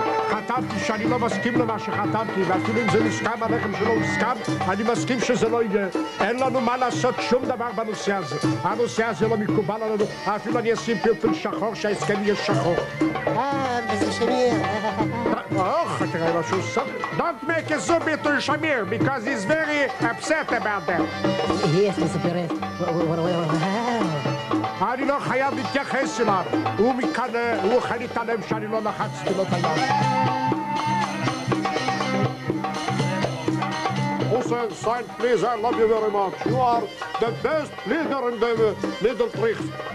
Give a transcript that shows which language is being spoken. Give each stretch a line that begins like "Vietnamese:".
Hebrew: חתמתי שאני לא מסכים למה שחתמתי, ואפילו אם זה מוסכם עליכם שלא הוסכם, אני מסכים שזה לא יהיה. אין לנו מה לעשות שום דבר בנושא הזה. הנושא הזה לא מקובל עלינו, אפילו אני אשים פלפל שחור שההסכם יהיה שחור.
English: Mr. Shamir.
Hebrew: תראה משהו סתם.
English: Don't make a zoom to Shamir, because he's very upset about that. Yes, Mr. Perez.
Hebrew: אני לא חייב להתייחס אליו. הוא מקנא, הוא יכול להתעלם שאני לא לחצתי לו את היד.
English: Hussein, sign please, I love you very much. You are the best leader in the Middle East.